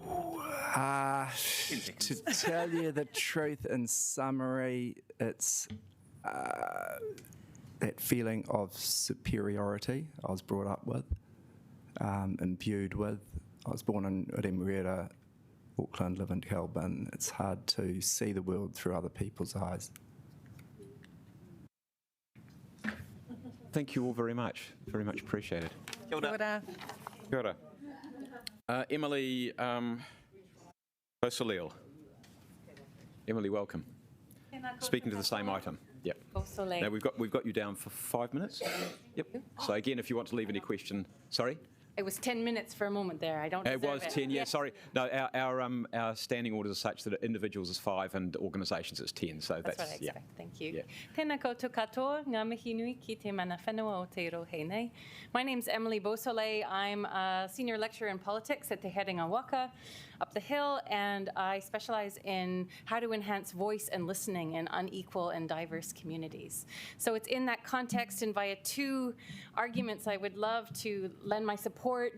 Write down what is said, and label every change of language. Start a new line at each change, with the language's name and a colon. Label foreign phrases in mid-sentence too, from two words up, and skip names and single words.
English: To tell you the truth, in summary, it's that feeling of superiority I was brought up with, imbued with. I was born in Remuera, Auckland, live in Kelburn. It's hard to see the world through other people's eyes. Thank you all very much. Very much appreciated.
Māori: Kia ora. Kia ora. Emily Lyall.
English: Emily, welcome. Speaking to the same item. Yep. Now we've got you down for 5 minutes. Yep. So again, if you want to leave any question, sorry, It was 10 minutes for a moment there. I don't It deserve was 10, yeah, sorry. No, our standing orders are such that individuals is 5 and organisations is 10, so That's what I yeah. expect. Thank you. Yeah.
Māori: Tēnā koutou katoa, ngā mihi nui ki te mana whenua o te rohe nei.
English: My name's Emily Beausoleil. I'm a senior lecturer in politics at Te Herenga Waka up the hill, and I specialize in how to enhance voice and listening in unequal and diverse communities. So it's in that context, and via 2 arguments, I would love to lend my support.